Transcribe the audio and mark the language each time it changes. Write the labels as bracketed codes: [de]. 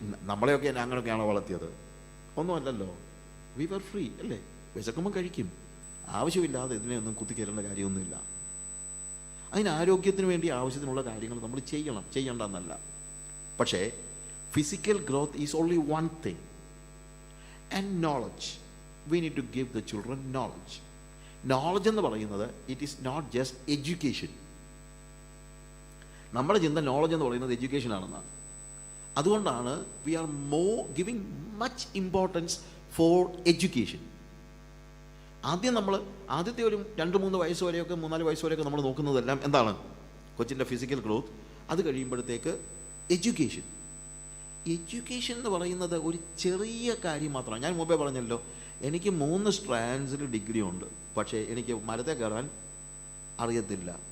[ml] നമ്മളെയൊക്കെ അങ്ങനെയൊക്കെയാണോ വളർത്തിയത്? ഒന്നുമല്ലല്ലോ. [en] we were free [ml] അല്ലേ? വിശക്കുമ്പോൾ കഴിക്കും. ആവശ്യമില്ലാതെ ഇതിനെയൊന്നും കുത്തിക്കയറേണ്ട കാര്യമൊന്നുമില്ല. അതിന് ആരോഗ്യത്തിന് വേണ്ടി ആവശ്യത്തിനുള്ള കാര്യങ്ങൾ നമ്മൾ ചെയ്യണം, ചെയ്യേണ്ടെന്നല്ല. പക്ഷേ [en] Physical growth is only one thing. And knowledge, we need to give the children knowledge. Knowledge [ml] എന്ന് പറയുന്നത് [en] it is not just education. [ml] നമ്മുടെ ചിന്ത നോളജ് എന്ന് പറയുന്നത് എഡ്യൂക്കേഷൻ ആണെന്നാണ്. അതുകൊണ്ടാണ് [en] we are more giving much importance for education. [ml] ആദ്യം നമ്മൾ ആദ്യത്തെ ഒരു 2-3 വയസ്സ് വരെയൊക്കെ 3-4 വയസ്സ് വരെയൊക്കെ നമ്മൾ നോക്കുന്നതെല്ലാം എന്താണ്? കൊച്ചിൻ്റെ ഫിസിക്കൽ ഗ്രോത്ത്. അത് കഴിയുമ്പോഴത്തേക്ക് എഡ്യൂക്കേഷൻ. എഡ്യൂക്കേഷൻ എന്ന് പറയുന്നത് ഒരു ചെറിയ കാര്യം മാത്രമാണ്. ഞാൻ മുമ്പേ പറഞ്ഞല്ലോ, എനിക്ക് 3 സ്ട്രാൻഡ്സിൽ ഡിഗ്രി ഉണ്ട്, പക്ഷേ എനിക്ക് മരത്തെ കയറാൻ അറിയത്തില്ല.